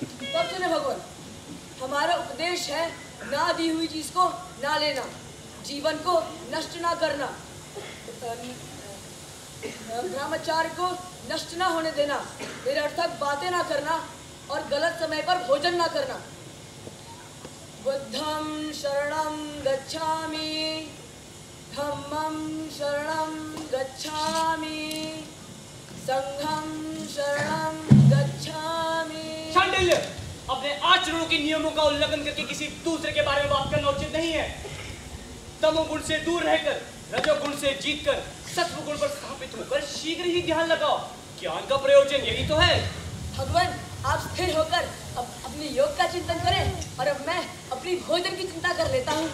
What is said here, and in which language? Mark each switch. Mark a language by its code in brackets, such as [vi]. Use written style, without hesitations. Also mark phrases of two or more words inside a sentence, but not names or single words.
[hi] तो अब सुने भगवान, हमारा उपदेश है ना दी हुई चीज को ना लेना, जीवन को नष्ट ना करना, ब्रह्मचार्य को नष्ट ना होने देना, निरर्थक बातें ना करना और गलत समय पर भोजन ना करना। [pi] बुद्धं शरणं गच्छामि, धम्मं शरणं गच्छामि, संघं शरणं गच्छामि। [hi] शांडिल्य, अपने आचरणों के नियमों का उल्लंघन करके किसी दूसरे के बारे में बात करना उचित नहीं है। तमोगुण से दूर रहकर, रजोगुण से जीतकर, सत्वगुण पर स्थापित होकर शीघ्र ही ध्यान लगाओ। ज्ञान का प्रयोजन यही तो है। भगवान, आप स्थिर होकर अपने योग का चिंतन करें और अब मैं अपनी भोजन की चिंता कर लेता हूँ।